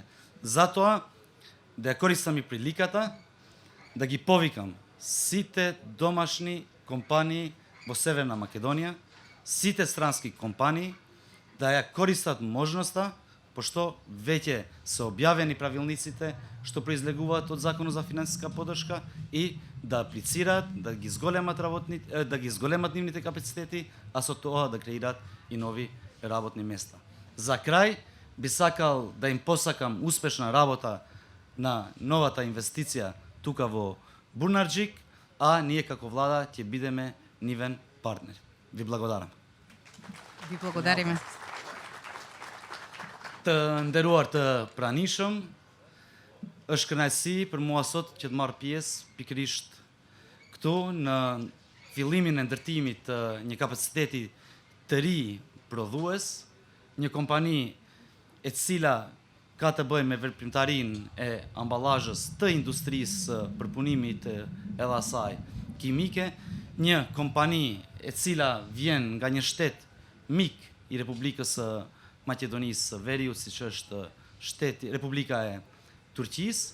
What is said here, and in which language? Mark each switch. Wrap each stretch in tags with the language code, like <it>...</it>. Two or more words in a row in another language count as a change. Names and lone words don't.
<mk>Затоа да ја користам и приликата да ги повикам сите домашни компании во Северна Македонија, сите странски компании да ја користат можноста, пошто веќе се објавени правилниците што произлегуваат од Законот за финансиска поддршка и да аплицираат, да ги зголемат нивните капацитети, а со тоа да креираат и нови работни места. За крај би сакал да им посакам успешна работа на новата инвестиција тука во Бурнарџик, а ние како влада ќе бидеме нивен партнер. Ви благодарам. Ви благодариме.</mk> <sq>Të nderuar të pranishëm, është kënaqësi për mua sot që të marr pjesë pikërisht këtu në fillimin e ndërtimit të një kapaciteti të ri prodhues, një kompani e cila ka të bëjë me veprimtarinë e amballazhës të industrisë së përpunimit të edhe asaj kimike, një kompani e cila vjen nga një shtet mik i Republikës së Maqedonisë së Veriut, siç është Republika e Turqisë.</sq>